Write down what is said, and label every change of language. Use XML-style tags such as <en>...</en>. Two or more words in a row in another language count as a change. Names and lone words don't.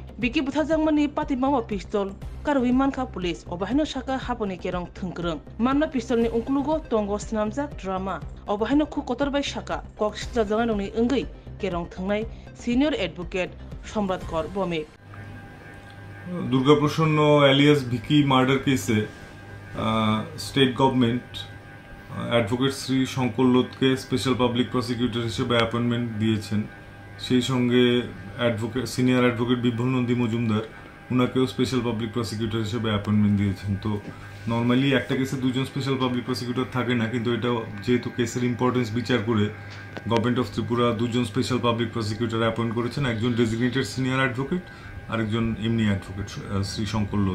<trp>Biki Butharjamani Patimama Pistol, Karwimanka Police, Obahino Shaka, Haponi Kerong Tunkrung. Manma Pistol ni Unklugo, Tongo Snamzak Drama, Obahino Kukotor by Shaka, Cox Jazanoni Ungi, Kerong Tungai,</trp> <en>Senior Advocate,</en> <trp>Somrat Kor Bumi.</trp> <en>Durgaprashanno alias Biki murder case, state government</en> <bn>অ্যাডভোকেট শ্রী শঙ্কর লোধকে</bn> <en>special public prosecutor</en> <bn>হিসেবে অ্যাপয়েন্টমেন্ট দিয়েছেন। সেই সঙ্গে</bn> <en>senior advocate</en> <bn>বিভ্রম নন্দী মজুমদার উনাকেও</bn> <en>special public prosecutor</en> <bn>হিসেবে অ্যাপয়েন্টমেন্ট দিয়েছেন। তো নর্মালি একটা কেসে দুজন</bn> <en>special public prosecutor</en> <bn>থাকে না, কিন্তু এটা যেহেতু কেসের ইম্পর্টেন্স বিচার করে গভর্নমেন্ট অফ ত্রিপুরা দুজন</bn> <en>special public prosecutor appoint</en> <bn>করেছেন, একজন</bn> <en>designated senior advocate</en> <bn>আর একজন এমনি অ্যাডভোকেট শ্রী শঙ্কর লোধ।</bn>